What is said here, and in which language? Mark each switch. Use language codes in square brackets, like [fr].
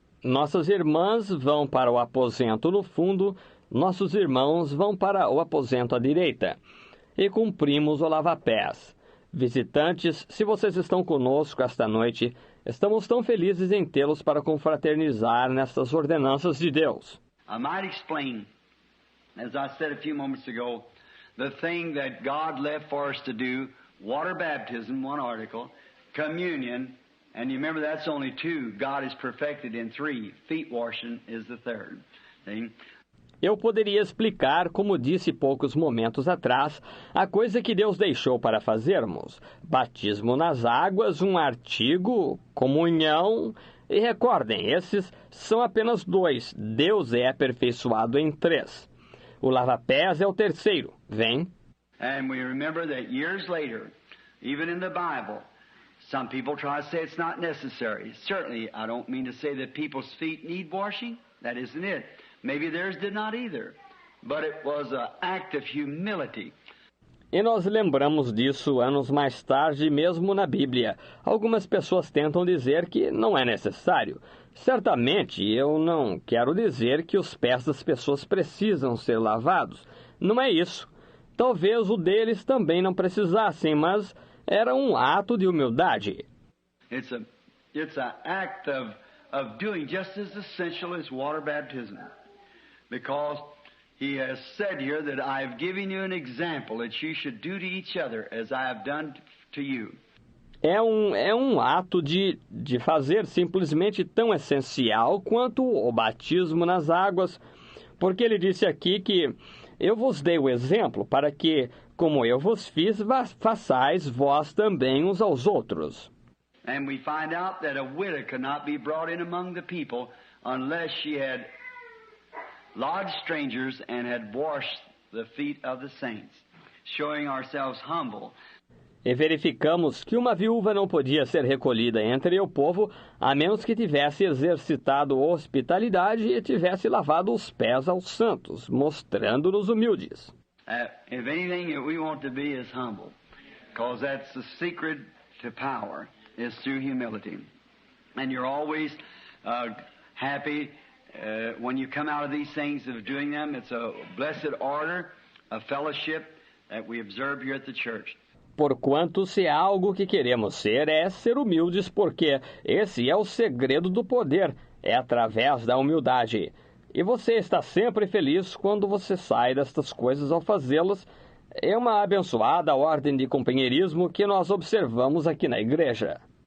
[pt] Nossas irmãs vão para o aposento no fundo, nossos irmãos vão para o aposento à direita. E cumprimos o lava-pés. Visitantes, se vocês estão conosco esta noite, estamos tão felizes em tê-los para confraternizar nestas ordenanças de Deus. [en] I might explain, as I said a few moments ago, the thing that God left for us to do, water baptism, one article, communion, and you remember that's only two. God is perfected in three. Feet washing is the third. See? [pt] Eu poderia explicar, como disse poucos momentos atrás, a coisa que Deus deixou para fazermos. Batismo nas águas, um artigo, comunhão. E recordem, esses são apenas dois. Deus é aperfeiçoado em três. O lava-pés é o terceiro. Vem. [en] And we remember that years later, even in the Bible, some people try to say it's not necessary. Certainly, I don't mean to say that people's feet need washing. That isn't it. Maybe theirs did not either. But it was an act of humility. [pt] E nós lembramos disso anos mais tarde, mesmo na Bíblia. Algumas pessoas tentam dizer que não é necessário. Certamente, eu não quero dizer que os pés das pessoas precisam ser lavados. Não é isso. Talvez o deles também não precisassem, mas era um ato de humildade. [en] It's an act of doing just as essential as water baptism. Because he has said here that I have given you an example that you should do to each other as I have done to you. [pt] É um ato de fazer simplesmente tão essencial quanto o batismo nas águas, porque ele disse aqui que eu vos dei o exemplo para que, como eu vos fiz, façais vós também uns aos outros. [en] And we find out that a widow could not be brought in among the people unless she had lodged strangers and had washed the feet of the saints, showing ourselves humble. [pt] E verificamos que uma viúva não podia ser recolhida entre o povo a menos que tivesse exercitado hospitalidade e tivesse lavado os pés aos santos, mostrando-nos humildes. [en] If anything we want to be is humble, because that's the secret to power, is through humility. And you're always happy when you come out of these things of doing them. It's a blessed order, a fellowship that we observe here at the church. [pt] Porquanto, se há algo que queremos ser, é ser humildes, porque esse é o segredo do poder, é através da humildade. E você está sempre feliz quando você sai destas coisas ao fazê-las. É uma abençoada ordem de companheirismo que nós observamos aqui na igreja.